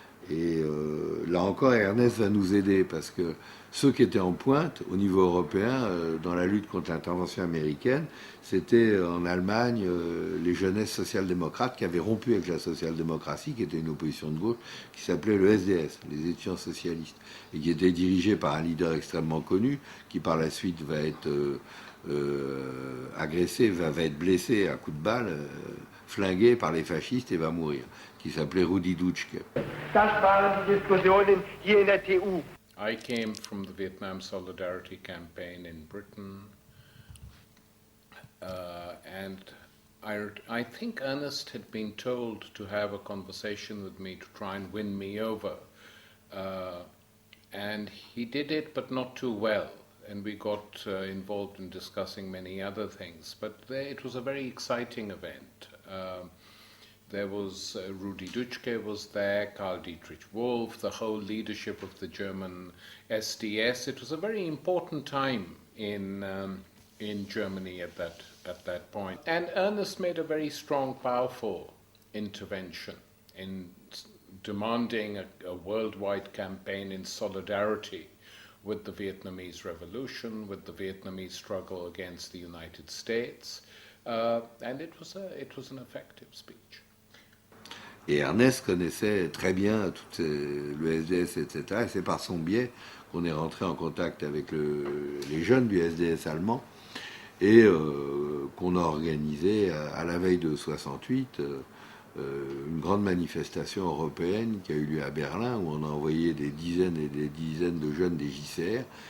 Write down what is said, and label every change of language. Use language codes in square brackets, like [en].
[fr] Et là encore, Ernest va nous aider parce que ceux qui étaient en pointe au niveau européen dans la lutte contre l'intervention américaine, c'était en Allemagne les jeunesses social-démocrates qui avaient rompu avec la social-démocratie, qui était une opposition de gauche, qui s'appelait le SDS, les étudiants socialistes, et qui était dirigé par un leader extrêmement connu, qui par la suite va être agressé, va être blessé à coups de balle, flingué par les fascistes et va mourir, qui s'appelait Rudi Dutschke. [en] I came from the Vietnam Solidarity Campaign in Britain, and I think Ernest had been told to have a conversation with me to try and win me over, and he did it, but not too well. And we got involved in discussing many other things. But it was a very exciting event. There was Rudi Dutschke was there, Karl Dietrich Wolff, the whole leadership of the German SDS. It was a very important time in Germany at that point. And Ernest made a very strong, powerful intervention in demanding a worldwide campaign in solidarity with the Vietnamese Revolution, with the Vietnamese struggle against the United States, and it was an effective speech. [fr] Et Ernest connaissait très bien le SDS, etc. Et c'est par son biais qu'on est rentré en contact avec les jeunes du SDS allemand et qu'on a organisé à la veille de 68 une grande manifestation européenne qui a eu lieu à Berlin, où on a envoyé des dizaines et des dizaines de jeunes des JCR.